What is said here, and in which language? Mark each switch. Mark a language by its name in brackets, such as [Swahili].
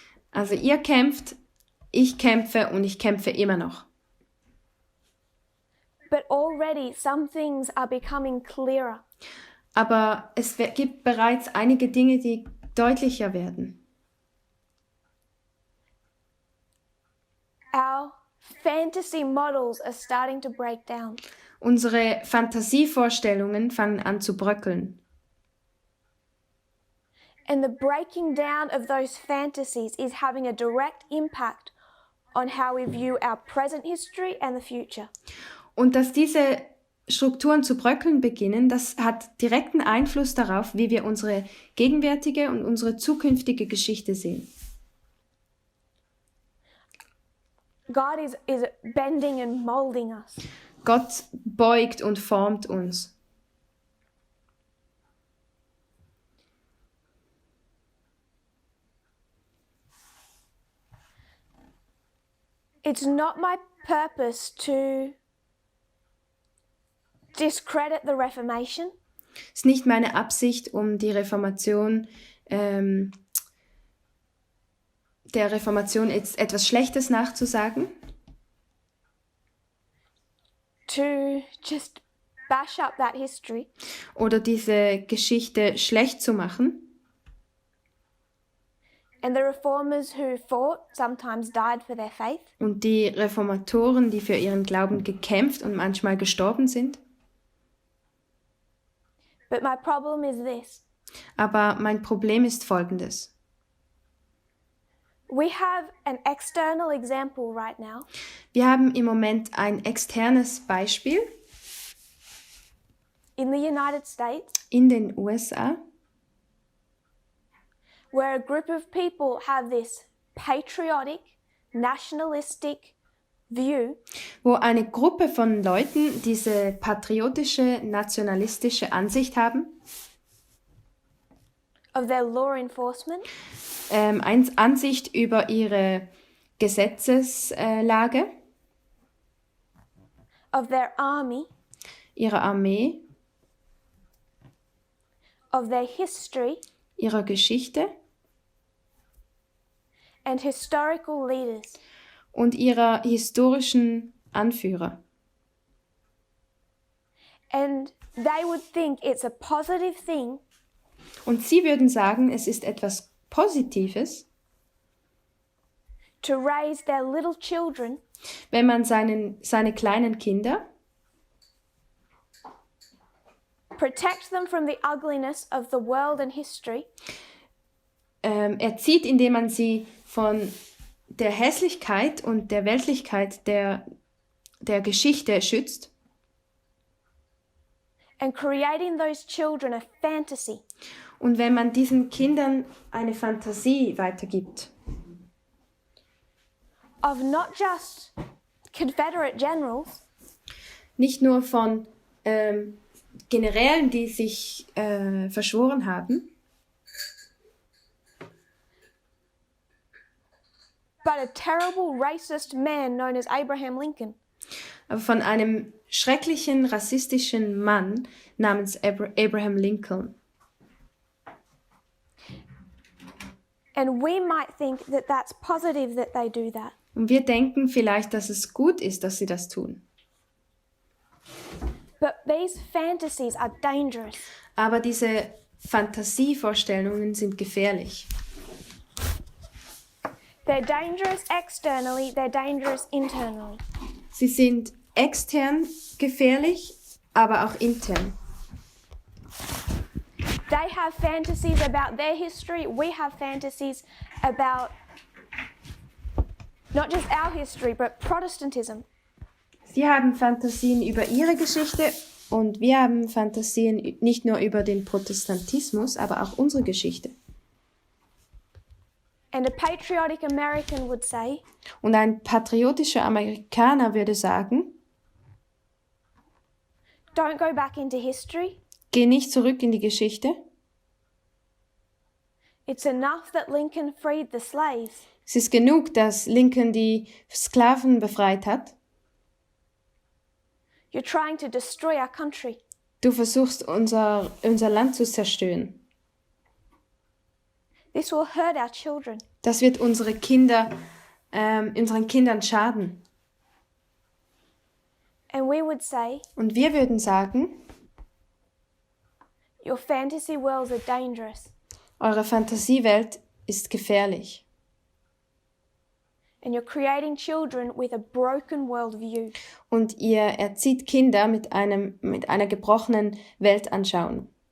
[German] Also ihr kämpft, ich kämpfe und ich kämpfe immer noch. [English] But already some things are becoming clearer. [German] Aber es gibt bereits einige Dinge, die deutlicher werden. [English] Our fantasy models are starting to break down. [German] Unsere Fantasievorstellungen fangen an zu bröckeln. [English] And the breaking down of those fantasies is having a direct impact on how we view our present history and the future. [German] Und dass diese Strukturen zu bröckeln beginnen, das hat direkten Einfluss darauf, wie wir unsere gegenwärtige und unsere zukünftige Geschichte sehen. [English] God is bending and molding us. [German] Gott beugt und formt uns. [English] It's not my purpose to discredit the Reformation. [German] Es ist nicht meine Absicht, um die Reformation, der Reformation jetzt etwas Schlechtes nachzusagen, [English] To just bash up that history. [German] oder diese Geschichte schlecht zu machen. [English] And the reformers who fought sometimes died for their faith. [German] Und die Reformatoren, die für ihren Glauben gekämpft und manchmal gestorben sind. [English] But my problem is this. [German] Aber mein Problem ist folgendes. [English] We have an external example right now [German] Wir haben im Moment ein externes Beispiel [English] in the United States [German] in den USA, [English] where a group of people have this patriotic, nationalistic view [German] wo eine Gruppe von Leuten diese patriotische, nationalistische Ansicht haben, [English] of their law enforcement, [German] Ansicht über ihre Gesetzeslage, [English] of their army, [German] ihre Armee, [English] of their history, [German] ihrer Geschichte [English] and historical leaders. [German] und ihrer historischen Anführer. [English] And they would think it's a positive thing [German] Und sie würden sagen, es ist etwas Positives, [English] to raise their little children [German] wenn man seine kleinen Kinder [English] protect them from the ugliness of the world and history, [German] erzieht, indem man sie von der Hässlichkeit und der Weltlichkeit der Geschichte schützt [English] and creating those children a fantasy [German] und wenn man diesen Kindern eine Fantasie weitergibt. [English] of not just Confederate generals, [German] Nicht nur von Generälen, die sich verschworen haben, [English] but a terrible racist man known as Abraham Lincoln. [German] aber von einem schrecklichen rassistischen Mann namens Abraham Lincoln. [English] And we might think that that's positive that they do that. [German] Und wir denken vielleicht, dass es gut ist, dass sie das tun. [English] But these fantasies are dangerous. [German] Aber diese Fantasievorstellungen sind gefährlich. [English] They're dangerous externally, they're dangerous internally. [German] Sie sind extern gefährlich, aber auch intern. [English] They have fantasies about their history, we have fantasies about not just our history, but Protestantism. [German] Sie haben Fantasien über ihre Geschichte und wir haben Fantasien nicht nur über den Protestantismus, aber auch unsere Geschichte. [English] And a patriotic American would say, [German] Und ein patriotischer Amerikaner würde sagen, [English] don't go back into history. [German] geh nicht zurück in die Geschichte. [English] It's enough that Lincoln freed the slaves. [German] Es ist genug, dass Lincoln die Sklaven befreit hat. [English] You're trying to destroy our country. [German] Du versuchst unser Land zu zerstören. [English] This will hurt our children. [German] Das wird unseren Kindern schaden. [English] And we would say, [German] Und wir würden sagen, [English] your fantasy worlds are dangerous. [German] eure Fantasiewelt ist gefährlich. [English] And you're creating children with a broken worldview. [German] Und ihr erzieht Kinder mit einer gebrochenen Weltanschauung.